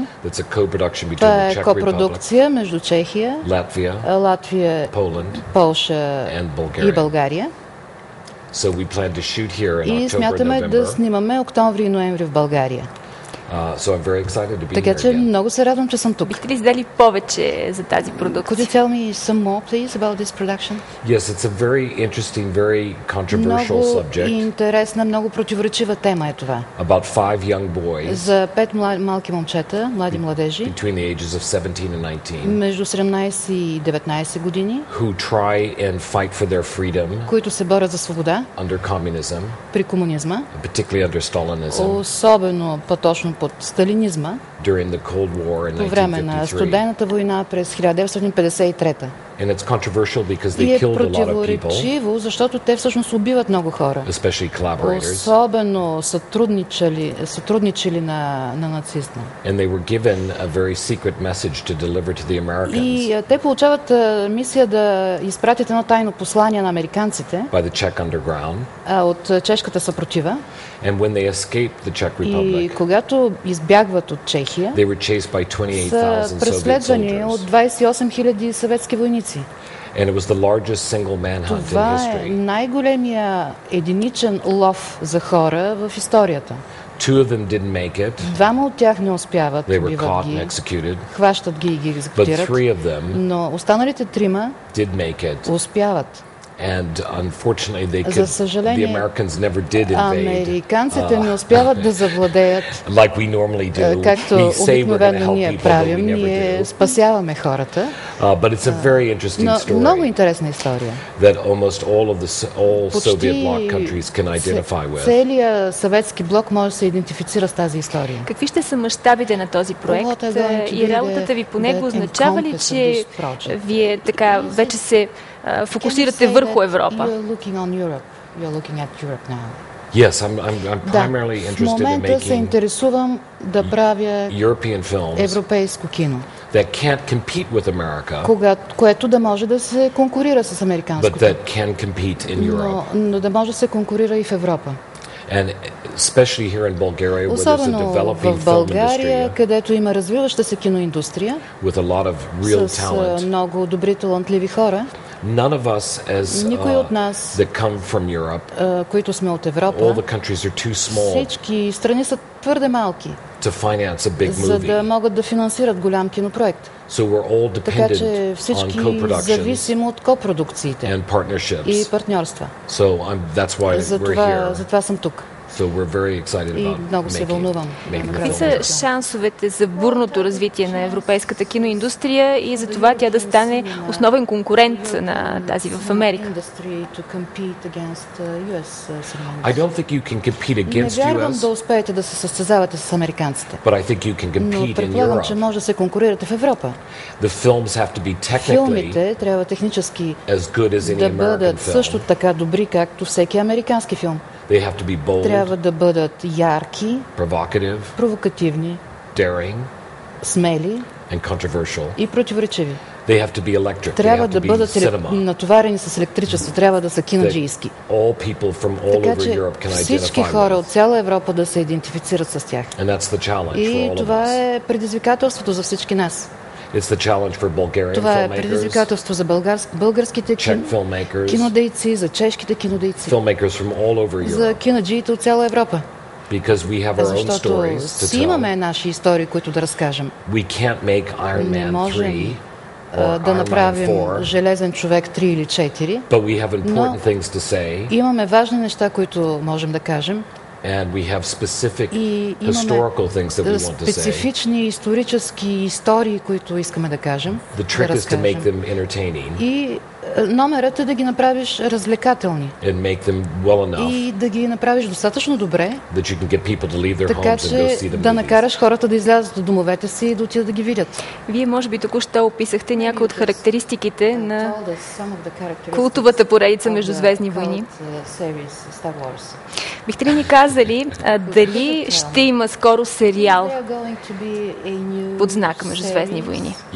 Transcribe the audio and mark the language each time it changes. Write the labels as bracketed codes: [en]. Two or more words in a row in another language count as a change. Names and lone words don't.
[bg] Това е копродукция между Чехия, Латвия, Полша и България. И смятаме да снимаме октомври и ноември в България. Така че много се радвам, че съм тук. Бихте ли издали повече за тази продукция? [en] Could you tell me some more, please, about this production? Yes, it's a very interesting, very controversial subject. [bg] Много интересна, много противоречива тема е това. [en] About 5 young boys. [bg] За 5 малки момчета, млади младежи. [en] Between the ages of 17 and 19. [bg] Между 17 и 19 години. [en] Who try and fight for their freedom. [bg] Които се борят за свобода. [en] Under communism. [bg] При комунизма. [en] Particularly under Stalinism. [bg] Особено по-точно под сталинизма. [en] During the Cold War in 1953. [bg] По време на студената война през 1953. [en] And it's controversial because they killed a lot of people. [bg] И е противоречиво, защото те всъщност убиват много хора. [en] Especially collaborators. [bg] Особено сътрудничили на нацизма. [en] And they were given a very secret message to deliver to the Americans. [bg] И те получават мисия да изпратят едно тайно послание на американците. [en] By the Czech underground. [bg] От чешката съпротива. [en] And when they escaped the Czech Republic. [bg] И когато избягват от Чехия, [en] they were chased by 28,000 [bg] са преследвани от 28 000 съветски войници. [en] And it was the largest single manhunt in [bg] Това е [en] history. [bg] най-големия единичен лов за хора в историята. [en] Two of them didn't make it. [bg] Двама от тях не успяват, [en] They were [bg] убиват [en] caught [bg] ги, [en] and executed. [bg] хващат ги и ги [en] But [bg] екзекутират, [en] three of them [bg] но останалите трима [en] did make it. [bg] успяват. [en] And unfortunately they [bg] За [en] could, [bg] съжаление, [en] the Americans never did invade. [bg] американците не успяват да завладеят, [en] Like we normally do. [bg] както [en] We say we're going to [bg] обикновено [en] help [bg] ние [en] people, but [bg] правим, [en] we never [bg] ние [en] do. [bg] спасяваме хората. [en] But it's a very interesting [bg] Но много [en] story [bg] интересна история. [en] that almost all [bg] Почти [en] Soviet bloc countries can identify with. [bg] Целият съветски блок може да се идентифицира с тази история. Какви ще са мащабите на този проект и работата ви по него означава ли, че вие така вече се фокусирате върху Европа? [en] Yes, I'm primarily [bg] В [en] interested in [bg] момента се [en] making [bg] интересувам да правя [en] European films [bg] европейско кино, [en] that can't compete with America, [bg] което да може да се конкурира с [en] but [bg] американското, [en] that can compete in Europe. [bg] но да може да се конкурира и в Европа. [en] And especially here in Bulgaria, where there's a [bg] Особено [en] developing [bg] в [en] film [bg] България, [en] industry [bg] където има развиваща се киноиндустрия [en] with a lot of real [bg] с [en] talent. [bg] много добри талантливи хора. [en] None of us, as [bg] Никой от нас, [en] that come from Europe, [bg] които сме от [en] all [bg] Европа, [en] the countries are too small [bg] всички страни са твърде малки, [en] to finance a big [bg] за да [en] movie. [bg] могат да финансират голям кинопроект. [en] So we're all [bg] Така че [en] dependent on [bg] всички [en] co-productions [bg] зависим от копродукциите [en] and [bg] и [en] partnerships. [bg] партньорства. [en] So that's why we're here. [bg] Затова съм тук. [en] So we're very excited [bg] И [en] about [bg] много се вълнувам. [en] making the [bg] Какви [en] film. [bg] са шансовете за бурното развитие на европейската киноиндустрия и за това тя да стане основен конкурент на тази в Америка? [en] I don't think you can compete [bg] Не [en] against [bg] вярвам да [en] US, [bg] успеете да се състезавате с американците, [en] but I think you can [bg] но [en] compete in [bg] предполагам, че [en] Europe. [bg] може да се конкурирате в Европа. [en] The films have to be technically [bg] Филмите трябва технически [en] as good as any [bg] да [en] American [bg] бъдат също [en] film. [bg] така добри, както всеки американски филм. [en] They have to be bold, [bg] Трябва да бъдат ярки, [en] provocative, [bg] провокативни, [en] daring, [bg] смели [en] and controversial. [bg] и противоречиви. [en] They have to be electric. They [bg] Трябва [en] have [bg] да [en] to be [bg] бъдат [en] cinema. [bg] натоварени с електричество, трябва да са кинаджийски. [en] All people from all [bg] Така [en] over [bg] че [en] Europe can [bg] всички [en] identify [bg] хора [en] with. [bg] от цяла Европа да се идентифицират с тях. [en] And that's the challenge for [bg] И [en] all of [bg] това [en] us. [bg] е предизвикателството за всички нас. [en] It's the challenge for Bulgarian [bg] Това е [en] filmmakers, [bg] предизвикателство за българските [en] Czech filmmakers, [bg] кинодейци, за чешките кинодейци, [en] filmmakers from all over [bg] за [en] Europe. [bg] кинаджиите от цяла Европа. [en] Because we have our own stories to [bg] си имаме наши истории, които да разкажем. [en] We can't make Iron Man 3 [bg] да направим Железен човек 3 или 4, но имаме важни неща, които можем да кажем. [en] And we have specific historical things that we want to say. [bg] Специфични исторически истории, които искаме да кажем. [en] The trick is to make them entertaining. [bg] И номерът е да ги направиш развлекателни. [en] And make them well enough. [bg] И да ги направиш достатъчно добре. [en] That you can get people to leave their homes and go see them. [bg] Да накараш хората да излязат от домовете си и да отидат да ги видят. Вие може би току-що описахте някои от характеристиките на култовата поредица Междузвездни войни. Бихте ли ни казали дали ще има скоро сериал под знак Междузвездни войни?